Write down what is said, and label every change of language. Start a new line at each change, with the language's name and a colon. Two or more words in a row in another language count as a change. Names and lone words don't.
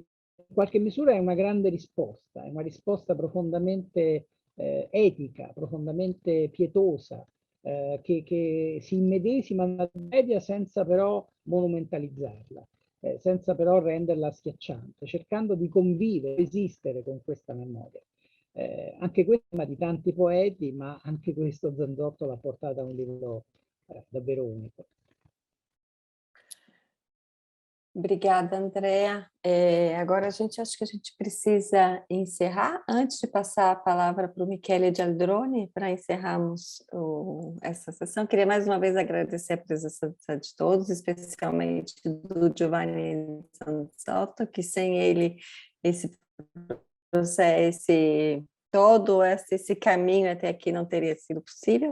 Italian: In qualche misura è una grande risposta, è una risposta profondamente etica, profondamente pietosa, che si immedesima nella tragedia senza però monumentalizzarla, senza però renderla schiacciante, cercando di convivere, esistere con questa memoria. Anche questa di tanti poeti, ma anche questo Zanzotto l'ha portata a un livello davvero unico.
Portuguese: Obrigada, Andrea. Agora acho que a gente precisa encerrar. Antes de passar a palavra para o Michele Gialdroni, para encerrarmos essa sessão, queria mais uma vez agradecer a presença de todos, especialmente do Giovanni Zanzotto, que sem ele esse processo, todo esse caminho até aqui não teria sido possível.